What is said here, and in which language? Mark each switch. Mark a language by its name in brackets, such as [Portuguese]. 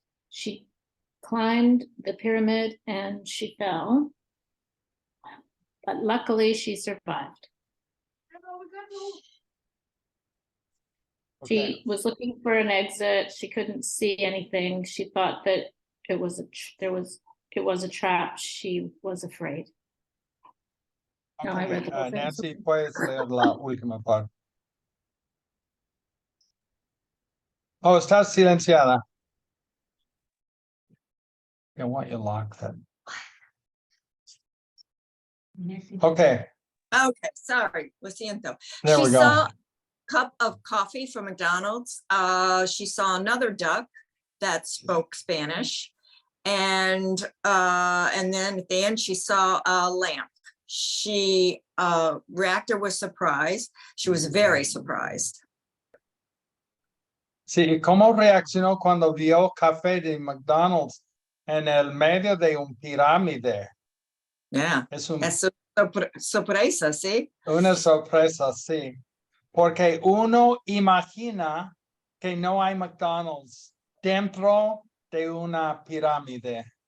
[English] She climbed the pyramid and she fell, but luckily she survived. Okay. She was looking for an exit. She couldn't see anything. She thought that it was a trap. She was afraid. No, I read the whole thing. [Spanish] Nancy, puedes leer la última parte. Oh, estás silenciada. [English] I want you to lock that. Okay, Okay, sorry, [Spanish] lo siento. [English] there we She go. saw a cup of coffee from McDonald's. She saw another duck that spoke Spanish. And then at the end, she saw a lamp. She reacted with surprise. She was very surprised. [Spanish] Sí, ¿cómo reaccionó cuando vio café de McDonald's en el medio de un pirámide? [English] Yeah, [Spanish] Es un es sorpresa, ¿sí? Una sorpresa, sí, porque uno imagina que no hay McDonald's dentro de una pirámide,